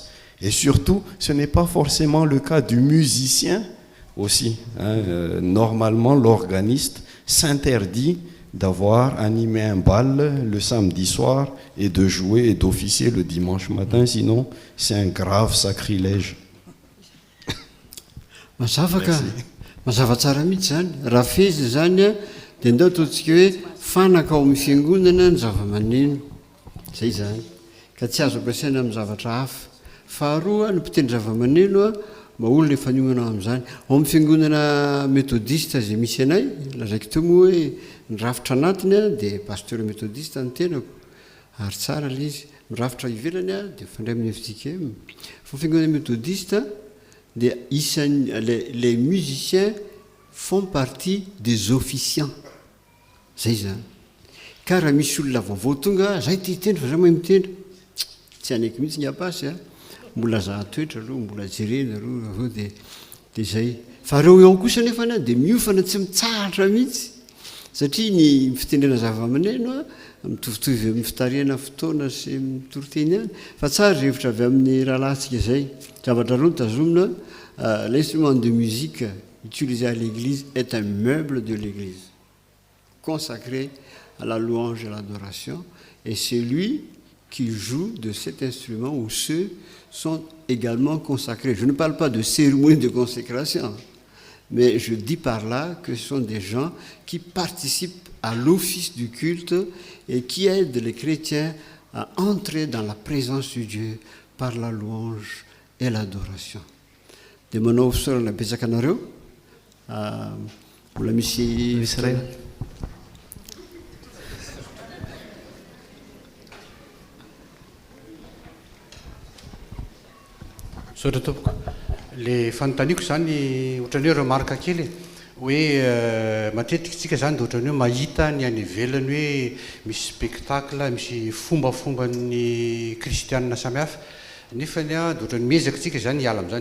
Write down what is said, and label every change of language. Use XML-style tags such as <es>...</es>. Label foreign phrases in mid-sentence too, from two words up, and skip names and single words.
<fr>Et surtout, ce n'est pas forcément le cas du musicien aussi. Normalement, l'organiste s'interdit d'avoir animé un bal le samedi soir et de jouer et d'officier le dimanche matin, sinon c'est un grave sacrilège.</fr> <mg>Mazava tsara mihitsy zany raha fezy zany a dia ndao ataontsika hoe fanaka ao amin'ny fiangonana ny zava-maneno zay zany ka tsy azo ampiasaina amin'ny zavatra hafa. Faharoa ny mpitendry zava-maneno a mba olona efa niomana amin'izany ao amin'ny fiangonana méthodiste izay misy anay lazaiko teo moa hoe nirafitra anatiny a dia</mg> <fr>pasteur méthodiste</fr> <mg>ny tenako ary tsara ilay izy mirafitra ivelany a dia fandray amin'ny FJKM fa fiangonana méthodiste dia isan'ny</mg> <fr>les musiciens font partie des officiants</fr> <mg>zay zany ka raha misy olona vaovao tonga zay ty hitendry fa zay mahay mitendry tsy anaiky mihitsy ny apasy a mbola zahatoetra aloha mbola jerena aloha avao dia zay fa reo eo kosa nefany dia miofana tsy mitsahatra mihitsy satria ny fitendrena zava-maneno a mitovitovy amin'ny fitariana fotoana sy mitoroteny ihany fa tsara revitra avy amin'ny rahalahintsika zay zavatra roa tazomina</mg> <fr>l'instrument de musique utilisé à l'église est un meuble de l'église consacré à la louange et à l'adoration et c'est lui qui joue de cet instrument où ceux sont également consacrés. Je ne parle pas de cérémonie de consécration, mais je dis par là que ce sont des gens qui participent à l'office du culte et qui aident les chrétiens à entrer dans la présence de Dieu par la louange et l'adoration.</fr> <mg>Dia manao fisaorana betsaka anareo mbola misy Saotra tompoko le fanontaniako zany ohatran'ny hoe remarque kely hoe matetika tsika zany dia ohatran'ny hoe mahita ny any ivelany hoe misy spectacle misy fombafomban'ny kristianina samihafa nefany a dia ohatran'ny miezaka tsika zany hiala amin'izany</mg>